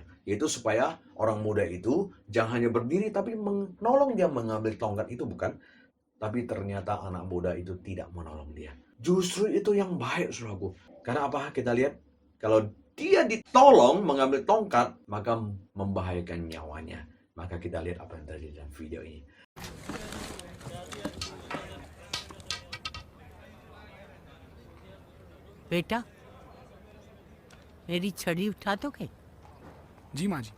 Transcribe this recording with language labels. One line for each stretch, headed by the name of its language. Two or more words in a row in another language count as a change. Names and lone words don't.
Indonesian: Yaitu supaya orang muda itu jangan hanya berdiri tapi menolong dia mengambil tongkat itu, bukan? Tapi ternyata anak muda itu tidak menolong dia. Justru itu yang baik, saudaraku. Karena apa? Kita lihat, kalau dia ditolong mengambil tongkat, maka membahayakan nyawanya. Maka kita lihat apa yang terjadi dalam video ini.
Hindi: बेटा मेरी छड़ी उठा दोगे? जी माँ जी।